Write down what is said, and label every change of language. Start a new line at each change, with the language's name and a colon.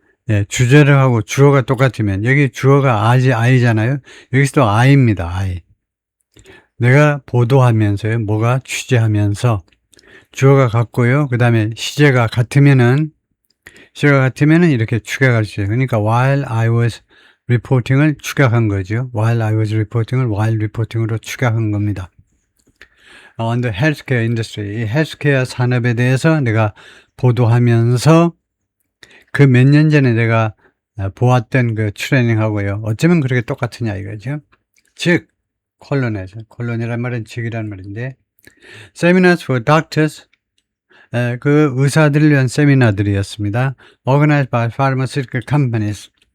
Korean: 예, 주제를 하고 주어가 똑같으면 여기 주어가 I잖아요. 여기서도 I입니다. I. 내가 보도하면서요. 뭐가 취재하면서 주어가 같고요. 그 다음에 시제가 같으면은 이렇게 축약할 수 있어요. 그러니까
English: while I was reporting
Korean: 을 축약한 거죠.
English: while I was reporting
Korean: 을
English: while reporting
Korean: 으로 축약한 겁니다.
English: On the healthcare industry,
Korean: 이 헬스케어 산업에 대해서 내가 보도하면서 그 몇 년 전에 내가 보았던 그 트레이닝하고요. 어쩌면 그렇게 똑같으냐 이거죠. 즉, 콜론이란 말은 즉이란 말인데,
English: seminars for doctors,
Korean: 그 의사들을 위한 세미나들이었습니다.
English: Organized by pharmaceutical companies.